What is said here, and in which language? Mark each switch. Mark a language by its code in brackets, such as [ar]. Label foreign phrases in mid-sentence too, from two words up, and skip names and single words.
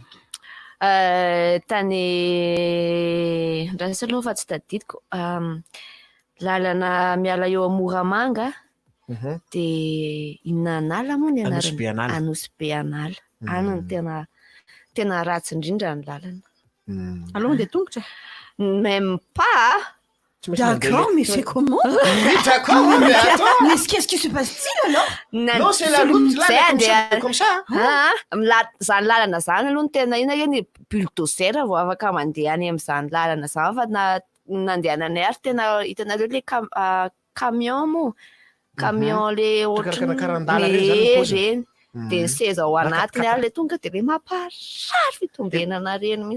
[mg] tany raha aloha fa tsy tadidiko lalana miala eo Moramanga dia inona anala moa ny anarana Anosy Anala any ny tena ratsy indrindra ny lalana aloha mandeha tongotra [fr] même pas. D'accord, mais c'est comment? D'accord, mais attends. Mais qu'est-ce qui se passe-t-il alors? Non, c'est la route là, comme ça. [mg] Zany lalana zany aloha ny tena ina eny bulldozer vao afaka mandeha any amin'izany lalana zany fa nandehananay ary tena hitanareo [fr] le camion [mg] moa camion le ohatrany dia ny seza ao anatiny ary le tonga dia le mamparary fitombenana reny mihitsy.